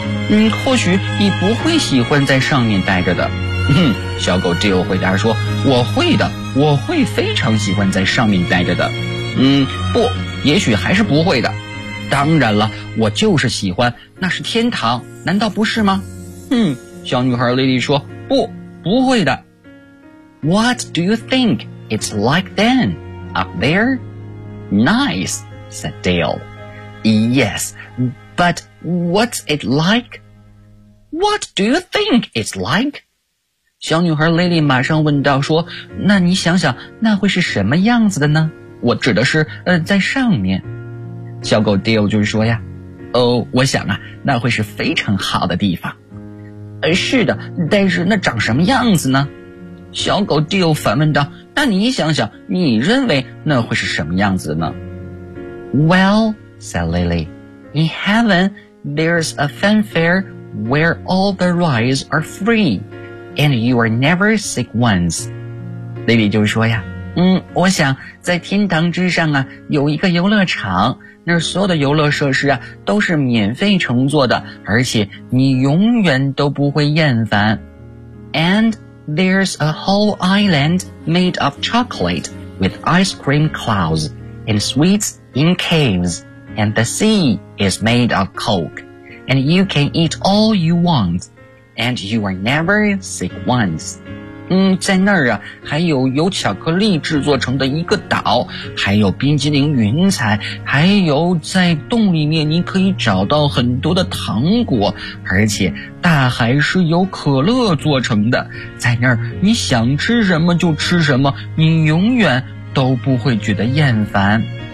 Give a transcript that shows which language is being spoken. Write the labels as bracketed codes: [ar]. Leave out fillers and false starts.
[zh] 嗯，或许你不会喜欢在上面待着的。哼，小狗 Dale 回答说，我会的，我会非常喜欢在上面待着的。嗯，不，也许还是不会的。当然了，我就是喜欢，那是天堂，难道不是吗？哼，小女孩 Lily 说，不，不会的。 [en] What do you think it's like then, up there? Nice, said Dale. Yes, but... What's it like? What do you think it's like? [zh] 小女孩 Lily 马上问道说，那你想想那会是什么样子的呢？我指的是在上面。小狗 Dale 就说呀，哦，我想啊，那会是非常好的地方。是的，但是那长什么样子呢？小狗 Dale 反问道，那你想想，你认为那会是什么样子呢？ [en] Well, said Lily,In heaven, there's a fanfare where all the rides are free, and you are never sick once. [zh] Lily 就说呀，嗯，我想在天堂之上啊，有一个游乐场，那儿所有的游乐设施啊，都是免费乘坐的，而且你永远都不会厌烦。 [en] And there's a whole island made of chocolate with ice cream clouds and sweets in caves. And the sea is made of coke, and you can eat all you want, and you are never sick once. [zh] 在那儿啊，还有由巧克力制作成的一个岛，还有冰激凌云彩，还有在洞里面你可以找到很多的糖果，而且大海是由可乐做成的，在那儿你想吃什么就吃什么，你永远都不会觉得厌烦。